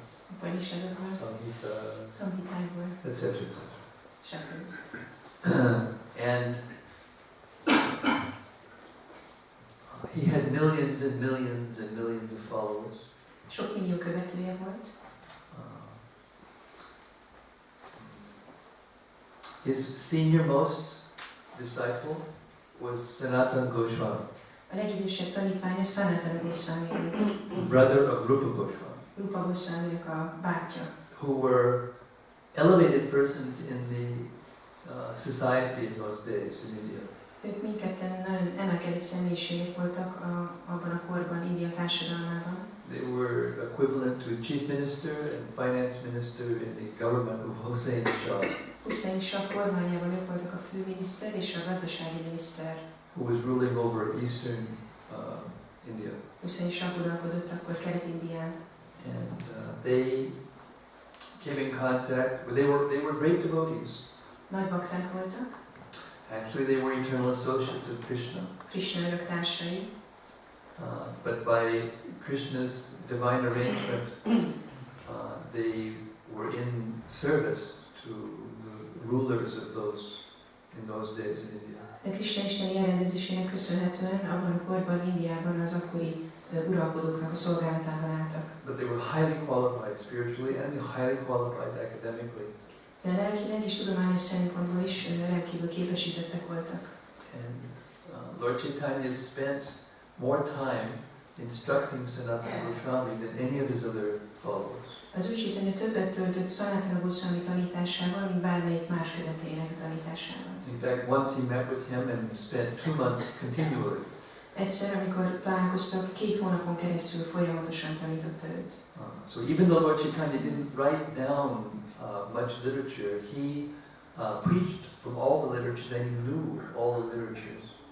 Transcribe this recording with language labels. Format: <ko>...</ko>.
<hu>Upanishadokból, Samhitákból,</hu> <en>etc.</en> <hu>stb.</hu> <en>And he had millions and millions and millions of followers.</en> <hu>Sok millió követője volt.</hu> <en>His senior most disciple was Sanatana Goswami,</en> <hu>A legidősebb tanítványa Sanatana Goswami volt.</hu> <en>brother of Rupa Goswami,</en> <hu>Rupa Goswaminak a bátyja.</hu> <en>who were elevated persons in the society in those days in India.</en> <hu>Ők mindketten nagyon emelkedett személyiségek voltak abban a korban, India társadalmában.</hu> <en>They were equivalent to chief minister and finance minister in the government of Hussein Shah,</en> <hu>Hussein Shah kormányában ők voltak a főminiszter és a gazdasági miniszter.</hu> <en>who was ruling over eastern India.</en> <hu>Hussein Shah uralkodott akkor Kelet-Indián.</hu> <en>And they came in contact. They were great devotees.</en> <hu>Nagy bakták voltak.</hu> <en>Actually, they were eternal associates of Krishna.</en> <hu>Krishna örök társai.</hu> <en>But by Krishna's divine arrangement, they were in service to the rulers of in those days in India.</en> <hu>De Krishna isteni elrendezésének köszönhetően abban a korban, Indiában az akkori uralkodóknak a szolgálatában álltak.</hu> <en>But they were highly qualified spiritually and highly qualified academically.</en> <hu>De lelkileg és tudományos szempontból is rendkívül képesítettek voltak.</hu> <en>And Lord Chaitanya spent more time instructing Sanatana Goswami than any of his other followers.</en> <hu>Az Úr Chaitanya többet töltött Sanatana Goswami tanításával, mint bármelyik más követőjének tanításával.</hu> <en>In fact, once he met with him and spent 2 months continually.</en> <hu>Egyszer, amikor találkoztak, 2 hónapon keresztül folyamatosan tanította őt.</hu> <en>So even though Lord Chaitanya didn't write down much literature, he preached from all the literature, then he knew all the literatures.</en>